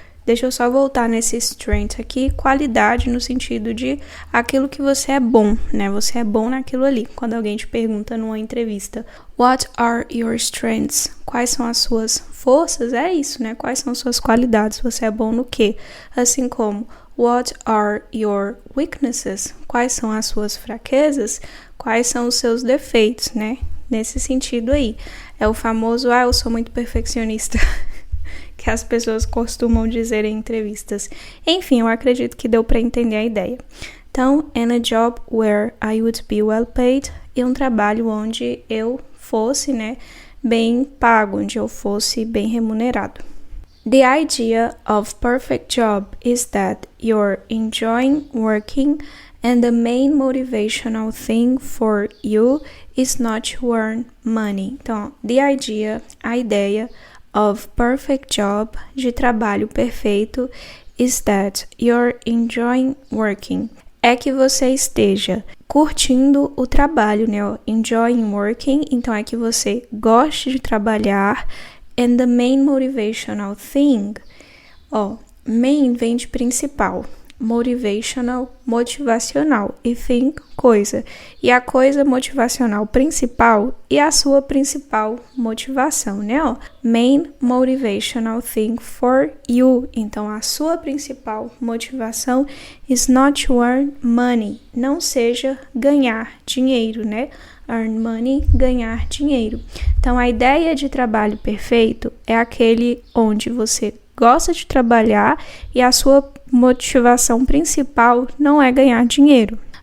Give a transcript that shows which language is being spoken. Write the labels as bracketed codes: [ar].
[pt] Deixa eu só voltar nesse strength aqui, qualidade no sentido de aquilo que você é bom, né? Você é bom naquilo ali. Quando alguém te pergunta numa entrevista, [en] what are your strengths? [pt] Quais são as suas forças? É isso, né? Quais são suas qualidades? Você é bom no quê? Assim como, [en] what are your weaknesses? [pt] Quais são as suas fraquezas? Quais são os seus defeitos, né? Nesse sentido aí. É o famoso, eu sou muito perfeccionista. Que as pessoas costumam dizer em entrevistas. Enfim, eu acredito que deu para entender a ideia. Então, [en] and a job where I would be well paid, [pt] e um trabalho onde eu fosse, né, bem pago, onde eu fosse bem remunerado. [en] The idea of perfect job is that you're enjoying working and the main motivational thing for you is not to earn money. [pt] Então, the idea, a ideia [en] of perfect job, [pt] de trabalho perfeito, [en] is that you're enjoying working. [pt] É que você esteja curtindo o trabalho, né? [en] Enjoying working, [pt] então é que você goste de trabalhar. [en] And the main motivational thing, [pt] main vem de principal. Motivational, motivacional, e thing, coisa. E a coisa motivacional principal e a sua principal motivação, né? [en] Main motivational thing for you. [pt] Então, a sua principal motivação [en] is not to earn money. [pt] Não seja ganhar dinheiro, né? [en] Earn money, [pt] ganhar dinheiro. Então, a ideia de trabalho perfeito é aquele onde você gosta de trabalhar e a sua motivação principal não é ganhar dinheiro.